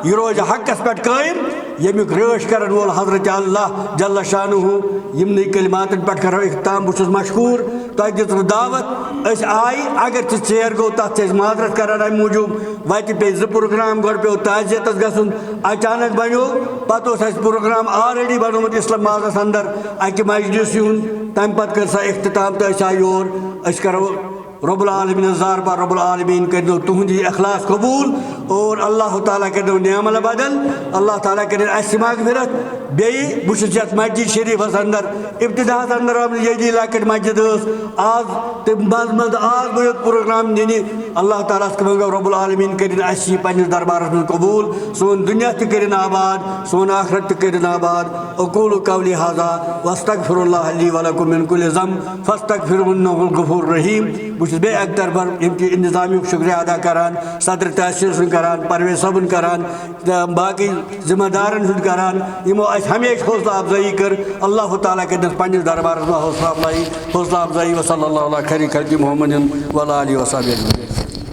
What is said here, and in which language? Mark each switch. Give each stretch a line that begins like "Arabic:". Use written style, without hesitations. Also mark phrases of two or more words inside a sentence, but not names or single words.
Kashmiri: یہِ روزِ حقس پٮ۪ٹھ قٲیِم ییٚمیُک رٲچھ کرن وول حضرت اللہ
Arabic: جل شانہ
Kashmiri: یِمنٕے کلماتن پٮ۪ٹھ کرو اختتام بہٕ چھُس مشکوٗر تۄہہِ دِژوٕ دعوت أسۍ آیہِ اگر تہِ ژیر گوٚو تتھ چھِ أسۍ معذرت کران امہِ موٗجوٗب وتہِ پیٚیہِ 2 پروگرام گۄڈٕ پیوٚو تعزیتس گژھُن اچانک بنیو پتہٕ اوس اَسہِ پروگرام آلریڈی بنومُت اسلام آبادس اندر اکہِ مجلس یُن تمہِ پتہٕ کٔر سۄ اختتام تہٕ أسۍ آیہِ یور أسۍ کرو
Arabic: رب العالمین
Kashmiri: زارپا
Arabic: رب العالمین
Kashmiri: کٔرِنو تُہُنٛد یہِ اخلاص قبوٗل اور اللہ تعالیٰ کٔرِنو نعم البدل اللہ تعالیٰ کٔرِنۍ اَسہِ مغفرت بیٚیہِ بہٕ چھُس یتھ مسجد شریٖفس اندر ابتداہس اندر آمٕژ ییٚتی لۄکٕٹ مسجد ٲس آز تہٕ منٛزٕ منٛزٕ آز بہٕ یوت پروگرام دِنہِ اللہ تعالیٰ ہس منٛگو
Arabic: رب العالمین
Kashmiri: کٔرِنۍ اَسہِ یہِ پننِس دربارس منٛز قبوٗل سون دُنیا تہِ کٔرِنۍ آباد سون آخرت تہِ کٔرِنۍ آباد
Arabic: اقول قولی ہذا واستغفر اللہ لی ولکم من کل ذنب فاستغفروہ انہ الغفور الرحیم
Kashmiri: بہٕ چھُس بیٚیہِ اکہِ طرفہٕ اَمہِ انتظامیُک شُکریہ ادا کران صدر تحصیل سُنٛد کران پرویز صٲبُن کران تہٕ باقٕے ذمہٕ دارن ہُنٛد کران یِمو اَسہِ ہمیشہِ حوصلہٕ افضٲیی کٔر اللہ تعالیٰ کٔرِنَس پننِس دربارس منٛز حوصلہٕ افضٲیی
Arabic: وصلی اللہ علیہ خیر خلقِ محمد وعلیٰ آلہ وصحبہ اجمعین.